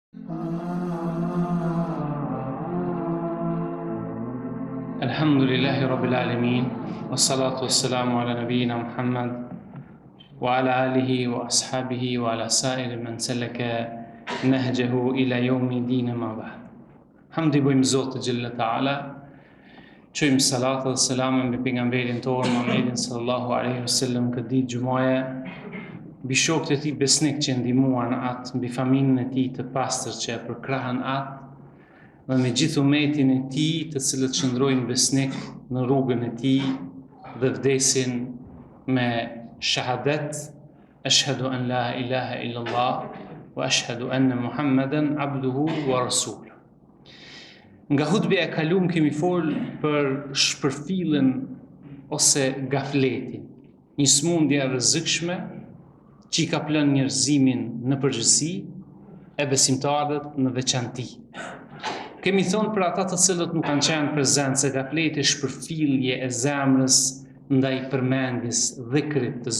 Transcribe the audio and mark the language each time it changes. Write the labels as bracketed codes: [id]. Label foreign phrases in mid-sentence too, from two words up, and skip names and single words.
[ar] الحمد لله رب العالمين، والصلاة والسلام على نبينا محمد وعلى آله وأصحابه وعلى سائر من سلك نهجه إلى يوم الدين، أما بعد. [sq] Hamdi bojmë Zotit Gjelle Ta'ala, qojmë salatë dhe selamën mbi pejgamberin tonë Muhammedin [ar] صلى الله عليه وسلم [sq] këtë ditë gjumaje, mbi shokët e tij besnik që ndihmuan atë, mbi familjen e tij të pastër që e përkrahën atë, dhe me gjithë umetin e tij të cilët qëndrojnë besnik në rrugën e tij dhe vdesin me shahadet, [ar] أشهد أن لا إله إلا الله وأشهد أن محمدا عبده ورسوله. [sq] Nga hutbja e kaluam kemi folë për shpërfillën ose gafletin, një smundje e rrezikshme që i ka plënë njerëzimin në përgjithësi e besimtarët në veçanti. Kemi thonë për ata të cilët nuk kanë qenë prezent se gafleti shpërfillje e zemrës ndaj përmendjes dhikrit të